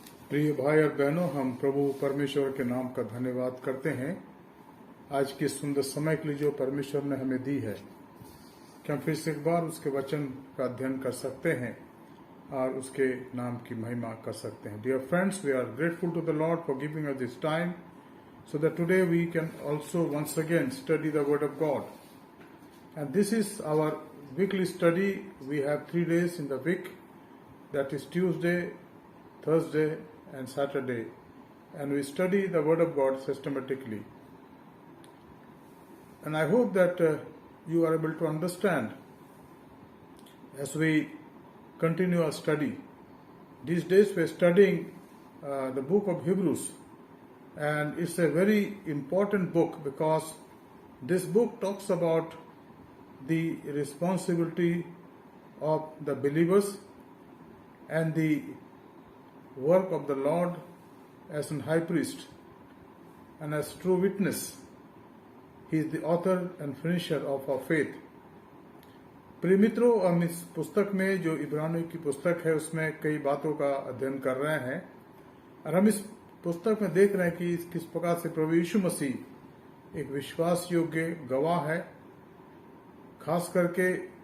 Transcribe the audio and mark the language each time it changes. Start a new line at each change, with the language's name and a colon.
Hindi: प्रिय भाई और बहनों, हम प्रभु परमेश्वर के नाम का धन्यवाद करते हैं आज के सुंदर समय के लिए जो परमेश्वर ने हमें दी है कि हम फिर से एक बार उसके वचन का अध्ययन कर सकते हैं और उसके नाम की महिमा कर सकते हैं।
English: Dear friends, we are grateful to the Lord for giving us this time so that today we can also once again study the word of God. And this is our weekly study. We have 3 days in the week, that is Tuesday, Thursday and Saturday, and we study the word of God systematically. And I hope that you are able to understand as we continue our study. These days we are studying the book of Hebrews. And it's a very important book because this book talks about the responsibility of the believers and the work of the Lord as an high priest and as true witness. He is the author and finisher of our faith.
Hindi: प्रिय मित्रों, हम इस पुस्तक में जो इब्रानियों की पुस्तक है उसमें कई बातों का अध्ययन कर रहे हैं और हम इस पुस्तक में देख रहे हैं कि किस प्रकार से प्रभु यीशु मसीह एक विश्वास योग्य गवाह है, खास करके